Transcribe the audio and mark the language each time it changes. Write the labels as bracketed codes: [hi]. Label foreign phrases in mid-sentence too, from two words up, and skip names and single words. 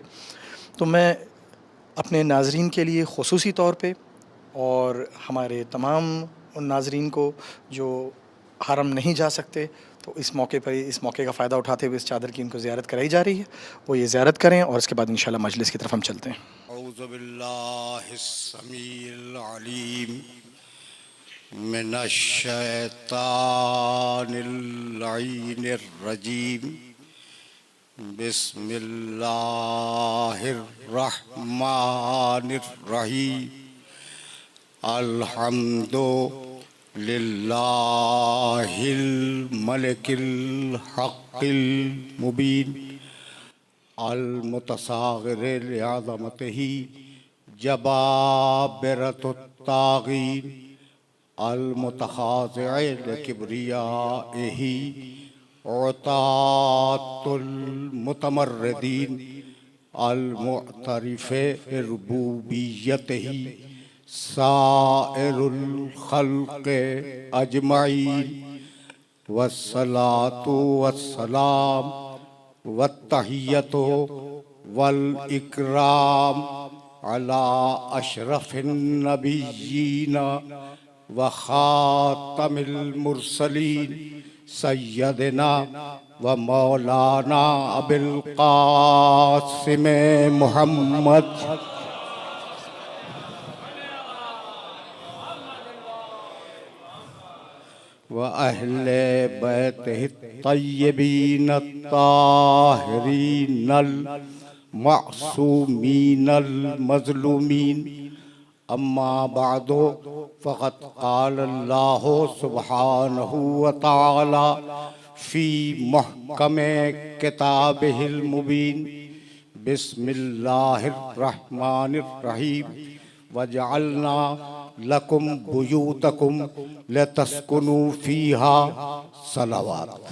[ur] تو میں اپنے ناظرین کے لیے خصوصی طور پہ اور ہمارے تمام ان ناظرین کو جو حرم نہیں جا سکتے، تو اس موقع پر، اس موقع کا فائدہ اٹھاتے ہوئے اس چادر کی ان کو زیارت کرائی جا رہی ہے. وہ یہ زیارت کریں اور اس کے بعد ان شاء اللہ مجلس کی طرف ہم چلتے ہیں. [ar] أعوذ بالله السميع العليم من الشيطان اللعين الرجيم. بسم الله الرحمن الرحيم. الحمد لله الملك الحق المبين. المتصاغر لعظمته جبابرة الطاغين. المتخاضع لكبريائه عتاة المتمردين. المعترف بربوبيته سائر الخلق أجمعين. والصلاة والسلام والتحية والإكرام على أشرف النبيين وخاتم المرسلين سيدنا ومولانا أبي القاسم محمد و وأهل بيته الطيبين الطاهرين المعصومين المظلومين أما بعد فقد قال الله سبحانه وتعالى في محكم كتابه المبين بسم الله الرحمن الرحيم وجعلنا لكم بيوتكم لتسكنوا فيها صلوات.